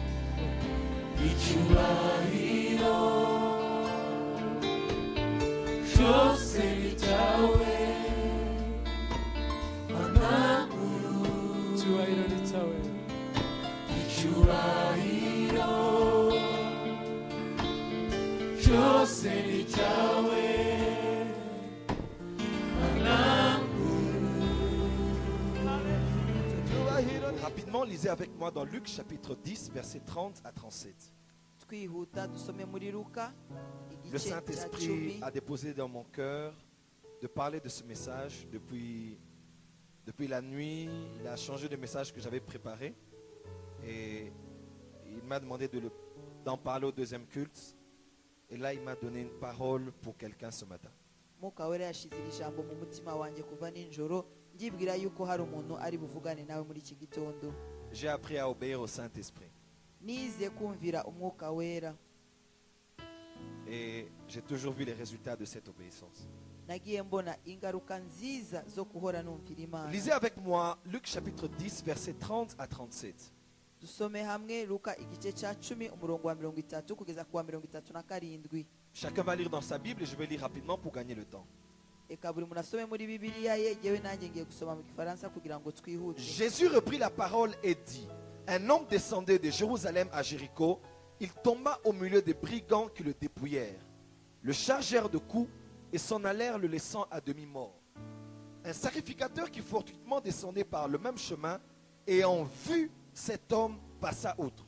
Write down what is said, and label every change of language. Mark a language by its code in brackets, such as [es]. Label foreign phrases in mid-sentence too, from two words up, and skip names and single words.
[rw] icyubahiro cyose ni cyawe mananguru icyubahiro ni cyawe, icyubahiro cyose ni cyawe [fr] Rapidement, lisez avec moi dans Luc chapitre 10, versets 30 à 37. [rw] twihuta dusome muri Luka [fr] Le [rw] igice cya [fr] Saint-Esprit 10. a déposé dans mon cœur de parler de ce message depuis la nuit. Il a changé de message que j'avais préparé et il m'a demandé d'en parler au deuxième culte. Et là, il m'a donné une parole pour quelqu'un ce matin. [rw] Mwuka wera yashize iri jambo mu mutima wanjye kuva nijoro ndibwira yuko hari umuntu ari buvugane nawe muri iki gitondo. [fr] J'ai appris à obéir au Saint-Esprit [rw] Nize kumvira umwuka wera, [fr] et j'ai toujours vu les résultats de cette obéissance. [rw] nagiye mbona ingaruka nziza zo kuhora numvira Imana. [fr] Lisez avec moi Luc chapitre 10, versets 30 à 37. [rw] Dusome hamwe Luka igice cya 10 umurongo wa 30 kugeza ku wa 37. [fr] Chacun va lire dans sa Bible et je vais lire rapidement pour gagner le temps. [rw] Eka buri muntu asome muri Bibiliya ye, yewe nanjye ngiye gusoma mu Gifaransa kugira ngo twihute. [fr] Jésus reprit la parole et dit: un homme descendait de Jérusalem à Jéricho. Il tomba au milieu des brigands qui le dépouillèrent, le chargèrent de coups et s'en allèrent le laissant à demi-mort. Un sacrificateur qui fortuitement descendait par le même chemin, ayant vu cet homme, passa outre.